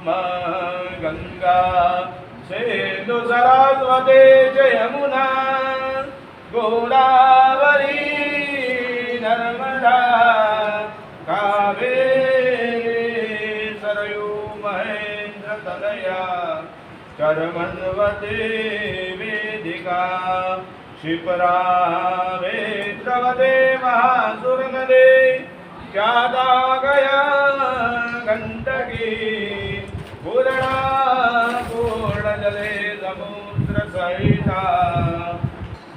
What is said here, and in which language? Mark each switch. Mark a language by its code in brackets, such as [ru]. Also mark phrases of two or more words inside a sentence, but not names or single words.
[sa] ગંગા સિંધુ સરસ્વતી જ યમુના ગોદાવરી નર્મદા કાવેરી સરયુ મહેન્દ્ર તનયા ચરમન્વતી વેદિકા क्षिपरा वेत्रवते महासुर नदे ज्ञाता गया गंडकी पूर्णा पूर्ण जले समुद्र सहिता